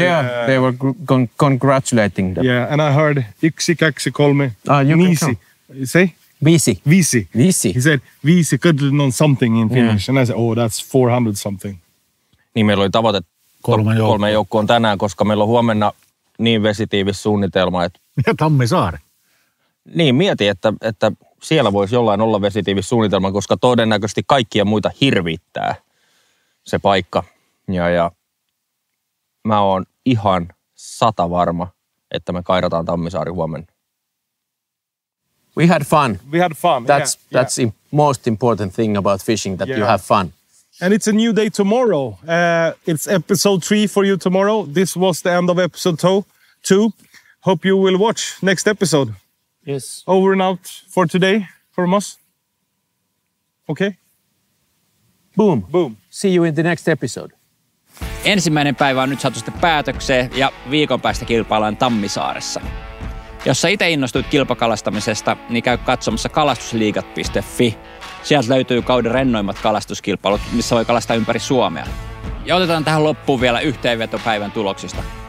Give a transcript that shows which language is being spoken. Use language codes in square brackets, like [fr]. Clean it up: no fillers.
[en] Yeah, they were congratulating them. Yeah, and I heard 1, 2, 3. [fi] Viisi. [en] Say? [fi] Viisi. [en] He said viisi could know something in Finnish. And I said, that's 400 something. [fi] Niin meillä oli tavoite kolme joukkoon tänään, koska meillä on huomenna niin vesitiivis suunnitelma, että... Ja Tammisaari. Niin, mietin, että siellä voisi jollain olla vesitiivis suunnitelma, koska todennäköisesti kaikkia muita hirvittää se paikka. Ja mä oon ihan 100 varma, että me kairataan Tammisaari huomenna. [en] We had fun. We had fun. That's most important thing about fishing, that you have fun. And it's a new day tomorrow. It's episode 3 for you tomorrow. This was the end of episode 2. Hope you will watch next episode. Yes. Over and out for today from us. Okay? Boom. Boom. See you in the next episode. [fi] Ensimmäinen päivä on nyt saatu sitten päätökseen ja viikon päästä kilpaillaan Tammisaaressa. Jos sä itse innostuit kilpakalastamisesta, niin käy katsomassa kalastusliigat.fi. Sieltä löytyy kauden rennoimmat kalastuskilpailut, missä voi kalastaa ympäri Suomea. Ja otetaan tähän loppuun vielä yhteenveto päivän tuloksista.